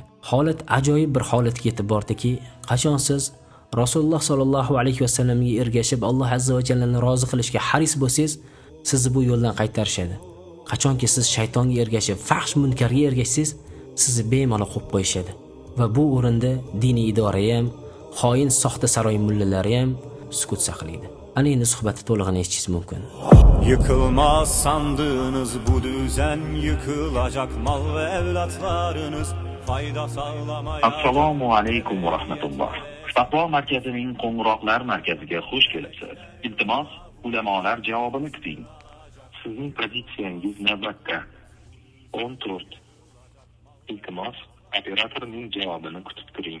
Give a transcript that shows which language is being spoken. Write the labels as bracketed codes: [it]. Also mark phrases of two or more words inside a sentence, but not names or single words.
[uz] Holat ajoyib bir holatga yetib bordiki, qachon siz Rasululloh sollallohu alayhi vasallamga ergashib Alloh azza va jallani rozi qilishga haris bo'lsangiz, sizni bu yo'ldan qaytarishadi. Qachonki siz shaytonga ergashib, fahsh munkarga ergashsangiz, sizni bemalol qo'yib qo'yishadi. Va bu o'rinda diniy idora ham, xoin soxta saroy mullalari ham sukut saqlaydi. Ana endi suhbatni to'lig'ini eshitishingiz mumkin. [tr] Yıkılmaz sandığınız bu düzen, yıkılacak mal ve evlatlarınız, fayda sağlamaya... [uz] Assalomu alaykum va rahmatulloh. Fatvo markazining qo'ng'iroqlar markaziga xush kelibsiz. Iltimos, ulamolar javobini kuting. Sizning pozitsiyangiz navbatda. 14. Iltimos, operatorning javobini kutib turing.